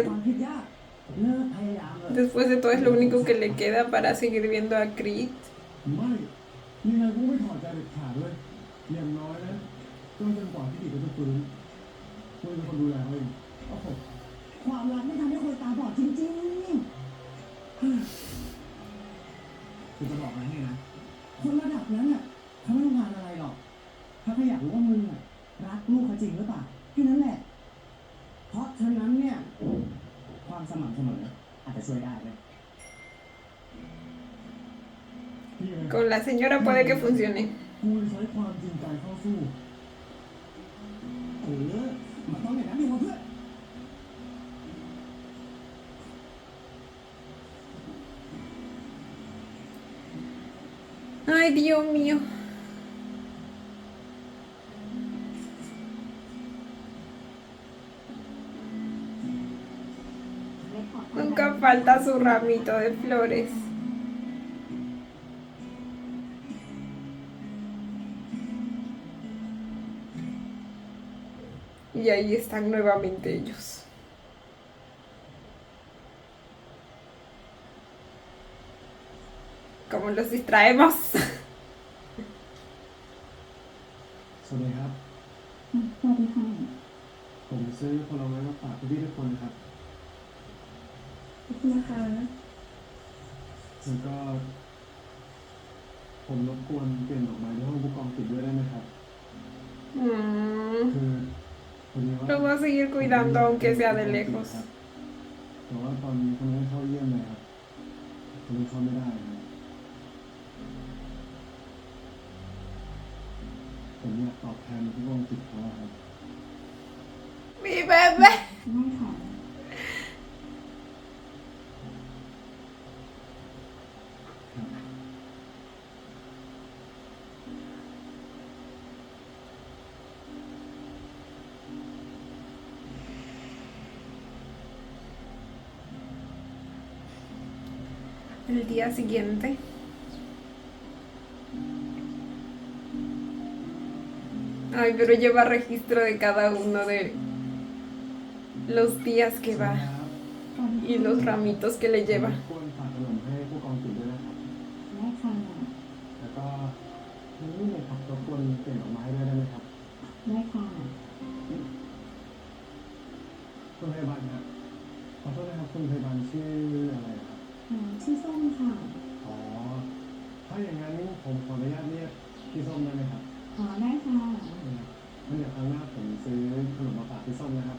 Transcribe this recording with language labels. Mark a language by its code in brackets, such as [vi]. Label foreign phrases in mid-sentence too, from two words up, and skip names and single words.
[th] ความคิดยากเลิกพยายามเถอะ [es] Después de todo es lo único que le queda para seguir viendo a Creed. [th] ไม่ยังไงกูไม่ถอดใจเด็ดขาดเลยอย่างน้อยนะก็จนกว่าพี่ติเขาจะฟื้นคุณเป็นคนดูแลเขาเอง โอ้โหความรักไม่ทำให้คนตาบอดจริง คือจะบอกอะไรให้นะ ๆ คนระดับนั้นน่ะเขาไม่ต้องการอะไรหรอกเขาแค่อยากรู้ว่ามึงอะรักลูกเขาจริงหรือเปล่าแค่นั้นแหละ เพราะฉะนั้นเนี่ย ความสม่ำเสมออาจจะช่วยได้เลย พี่ไง [es] Con la señora puede que funcione. [th] กูจะใช้ความจริงใจเข้าสู้ มันต้องอย่างนั้นดิวะเพื่อน [es] Ay, Dios mío. Nunca falta su ramito de flores. Y ahí están nuevamente ellos. ¿Cómo los distraemos? [th] สวัสดีครับ สวัสดีค่ะ ผมซื้อผลไม้มาฝากพี่ทุกคนนะครับ ขอบคุณนะคะ แล้วก็ผมรบกวนเปลี่ยนดอกไม้ที่ห้องผู้กองติดด้วยได้ไหมครับ คือพอดีว่า [es] Lo voy a seguir cuidando aunque sea de lejos. [th] แต่ว่าตอนนี้เขาไม่ให้เข้าเยี่ยมเลยครับเขาเลยเข้าไม่ได้ครับผมอยากตอบแทนผู้กองติดเขาอะครับ [es] Mi bebé. [th] ได้ค่ะ ครับ [es] El día siguiente. Ay, pero lleva registro de cada uno de los días que va y los ramitos que le [th] ร [es] lleva. [th] บกวนฝากขนมให้ผู้กองติดด้วยนะครับ ได้ค่ะ แล้วก็นี่เลยครับรบกวนเปลี่ยนดอกไม้ด้วยได้ไหมครับ ได้ค่ะ คุณพยาบาลครับขอโทษนะครับคุณพยาบาลชื่ออะไรครับ ชื่อส้มค่ะ อ๋อ ถ้าอย่างนั้นผมขออนุญาตเรียกพี่ส้มได้ไหมครับ ได้ค่ะ งั้นเดี๋ยวครั้งหน้าผมซื้อขนมมาฝากพี่ส้มนะครับ